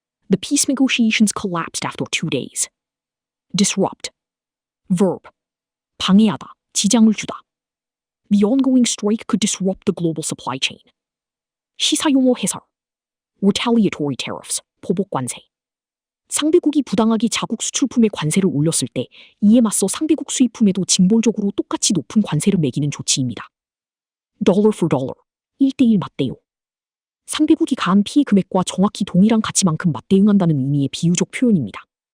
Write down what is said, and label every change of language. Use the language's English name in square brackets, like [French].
[English] The peace negotiations collapsed after 2 days. Disrupt. Verb. [Korean] 방해하다, 지장을 주다. [English] The ongoing strike could disrupt the global supply chain. [Korean] 시사용어 해설. [English] Retaliatory tariffs, [Korean] 보복 관세. 상대국이 부당하게 자국 수출품에 관세를 올렸을 때 이에 맞서 상대국 수입품에도 징벌적으로 똑같이 높은 관세를 매기는 조치입니다. [English] Dollar for dollar, [Korean] 1대1 맞대응. 상대국이 가한 피해 금액과 정확히 동일한 가치만큼 맞대응한다는 의미의 비유적 표현입니다.